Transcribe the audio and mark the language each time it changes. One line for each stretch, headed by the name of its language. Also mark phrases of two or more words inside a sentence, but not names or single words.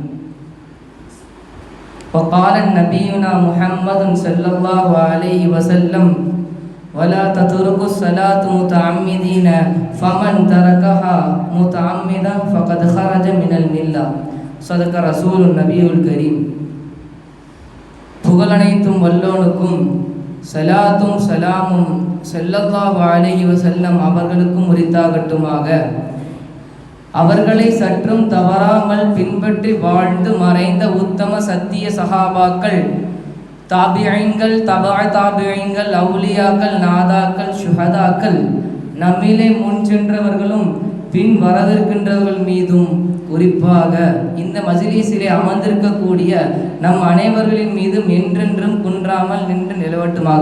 Arabic: وقال نبينا محمد صلى الله عليه وسلم: ولا تتركوا الصلاة متعمدين فمن تركها متعمدا فقد خرج من الملة. صدق رسول النبي الكريم.
Tamil: புகழனைத்தும் வல்லோனுக்கும் சலாத்தும் சலாமும்
Arabic: صلى الله عليه وسلم
Tamil: அவர்களுக்கும் உரித்தாகட்டுமாக. அவர்களை சற்றும் தவறாமல் பின்பற்றி வாழ்ந்து மறைந்த உத்தம சத்திய சஹாபாக்கள், தாபியீன்கள், தபா தாபியீன்கள், அவுலியாக்கள், நாதாக்கள், ஷுஹதாக்கள், நம்மிலே முன் சென்றவர்களும் பின் வரவிருக்கின்றவர்கள் மீதும், குறிப்பாக இந்த மஜ்லிஸிலே அமர்ந்திருக்கக்கூடிய நம் அனைவர்களின் மீதும் என்றென்றும் குன்றாமல் நின்று நிலவட்டுமாக.